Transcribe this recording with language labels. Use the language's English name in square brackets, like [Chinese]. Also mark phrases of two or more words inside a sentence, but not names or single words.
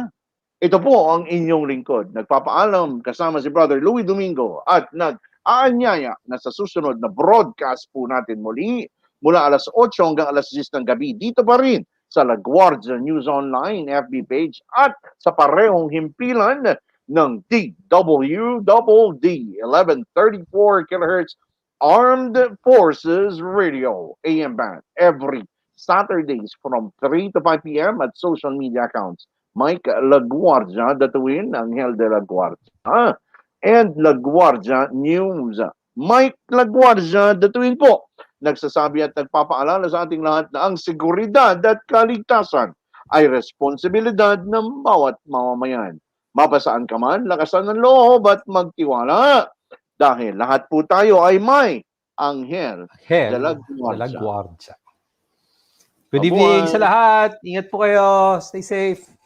[Filipino] Ito po ang inyong lingkod. Nagpapaalam kasama si Brother Louie Domingo at nag-aanyaya na sa susunod na broadcast po natin muli mula alas 8 hanggang alas 10 ng gabi. Dito pa rin sa LaGuardia News Online FB page at sa parehong himpilan ng DWDD 1134 kHz Armed Forces Radio [English] AM band every Saturdays from 3 to 5 p.m. at social media accounts. Mike LaGuardia, DATUIN, Anghel de la Guardia, and LaGuardia News. [Filipino] Mike LaGuardia, DATUIN po. Nagsasabi at nagpapaalala sa ating lahat na ang seguridad at kaligtasan ay responsibilidad ng bawat mamamayan. Mapasaan ka man, lakasan ng loob at magtiwala. Dahil lahat po tayo ay may Anghel de la Guardia. [English] Good evening [Filipino] sa lahat. Ingat po kayo. [English] Stay safe.